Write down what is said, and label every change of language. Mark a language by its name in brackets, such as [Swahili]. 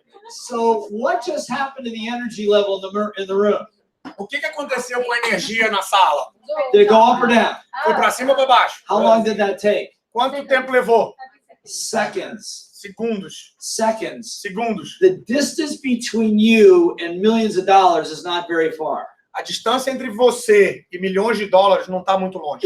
[English] So what just happened to the energy level in the room? [Portuguese] O que aconteceu com a energia na sala? [English] Did it go up or down? [Portuguese] Foi pra cima ou pra baixo? [English] How long did that take? [Portuguese] Quanto tempo levou? [English] Seconds. [Portuguese] Segundos. [English] Seconds. [Portuguese] Segundos. [English] The distance between you and millions of dollars is not very far. [Portuguese] A distância entre você e milhões de dólares não está muito longe.